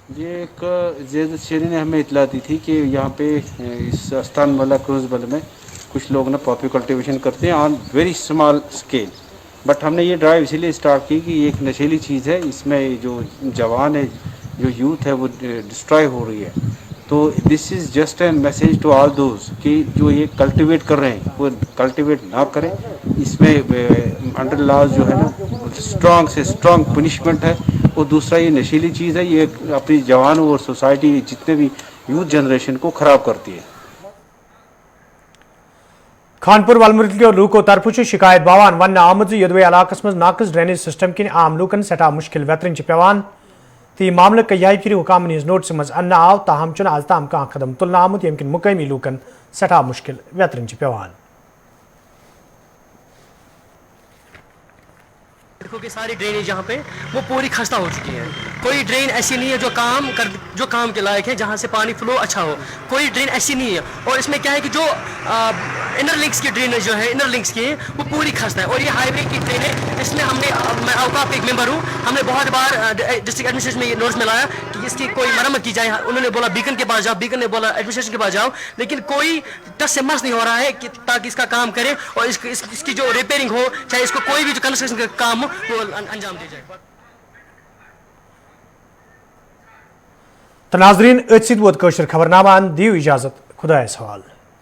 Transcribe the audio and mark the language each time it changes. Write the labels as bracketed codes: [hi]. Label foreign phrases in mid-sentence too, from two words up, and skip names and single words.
[hi] ये एक जैद शेरी ने हमें इतला दी थी कि यहाँ पे इस आस्थान वाला क्रूजबल में कुछ लोग ना [en] poppy cultivation [hi] करते हैं [en] on very small scale, [hi] बट हमने ये ड्राइव इसीलिए स्टार्ट की कि ये एक नशीली चीज़ है, इसमें जो जवान है, जो यूथ है वो डिस्ट्रॉय हो रही है। तो [en] this is just a message to all those [hi] कि जो ये कल्टीवेट कर रहे हैं वो कल्टीवेट ना करें। इसमें [en] under laws [hi] जो है ना स्ट्रॉन्ग से स्ट्रॉन्ग पनिशमेंट है, और दूसरा ये नशीली चीज़ है, ये अपनी जवानों और सोसाइटी जितने भी [en] youth generation [hi] को ख़राब करती है। [ks] खानपुर वलमुर्ग लूको तरफ शिकायत बावान वन आमद यदवे इलाकस मज नाकस [en] drainage system [ks] किन आम लूकन सठा मुश्किल वेतरन पेवान तो यह मामल कई फिर हुकामन हज नोटिस मज अन्न आव ताहम चुन आज ताम कह कदम तुलन आमुत यम किन मुकामी लूकन सठा मुश्किल वेतरन पेवान। [hi] सड़कों की सारी ड्रेनेज यहाँ पे वो पूरी खस्ता हो चुकी है। कोई ड्रेन ऐसी नहीं है जो काम के लायक है, जहाँ से पानी फ्लो अच्छा हो, कोई ड्रेन ऐसी नहीं है। और इसमें क्या है कि जो [en] inner links [hi] की ड्रेनेज जो है [en] inner links [hi] की वो पूरी खस्ता है। और ये हाईवे की ड्रेन है, इसमें मैं औकाफ एक मेंबर हूँ, हमने बहुत बार [en] district administration [hi] में ये नोटिस में लाया कि इसकी कोई मरम्मत की जाए। उन्होंने बोला बीकन के पास जाओ, बीकन ने बोला एडमिनिस्ट्रेशन के पास जाओ, लेकिन कोई टस से मस नहीं हो रहा है कि ताकि इसका काम करे और इसकी जो रिपेयरिंग हो, चाहे इसको कोई भी जो कंस्ट्रक्शन का काम हो वो अंजाम दिया जाए। [ks] तो नाजरीन अत वोत खबरनामा दियो इजाजत, खुदा सवाल।